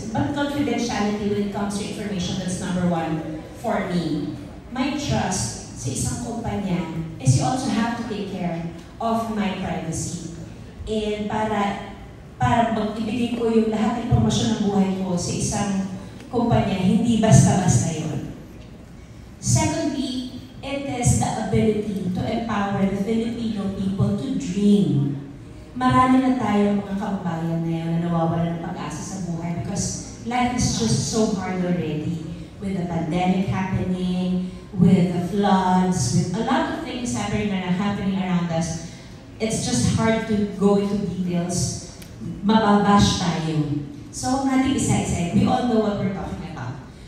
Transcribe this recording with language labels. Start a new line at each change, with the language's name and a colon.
English: But confidentiality when it comes to information, that's number one for me. My trust
Filipino: sa isang kumpanya
English: is you also have to take care of my privacy.
Filipino: And para ibigay ko yung lahat ng impormasyon ng buhay ko sa isang kumpanya, hindi basta-basta yun.
English: Secondly, it is the ability to empower the Filipino people to dream.
Filipino: Marami na tayong mga kababayan ngayon na nawawalan ng pag-asa sa buhay
English: because life is just so hard already. With the pandemic happening, with the floods, with a lot of things happening around us, it's just hard to go into details.
Filipino: Mababash tayo. So, natin isa-isa.
English: We all know what we're talking about.